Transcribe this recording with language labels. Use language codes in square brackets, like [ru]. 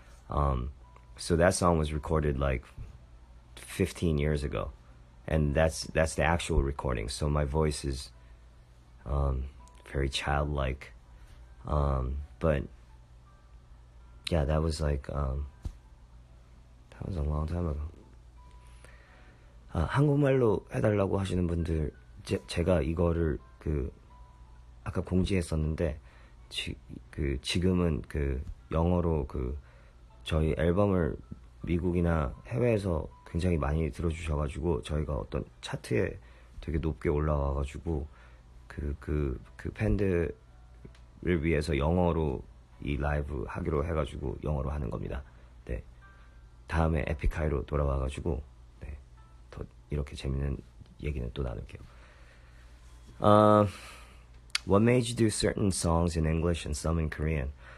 [en] So that song was recorded like 15 years ago, and that's the actual recording. So my voice is very childlike, but yeah, that was like that was a long time ago. [ko] 한국말로 해달라고 하시는 분들, 제가 이거를 아까 공지했었는데 지금은 영어로 저희 앨범을 미국이나 해외에서 굉장히 많이 들어주셔가지고 저희가 어떤 차트에 되게 높게 올라와가지고 그 팬들을 위해서 영어로 이 라이브 하기로 해가지고 영어로 하는 겁니다. 네, 다음에 에픽하이로 돌아와가지고 더 이렇게 재밌는 얘기는 또 나눌게요. [en] What made you do certain songs in English and some in Korean?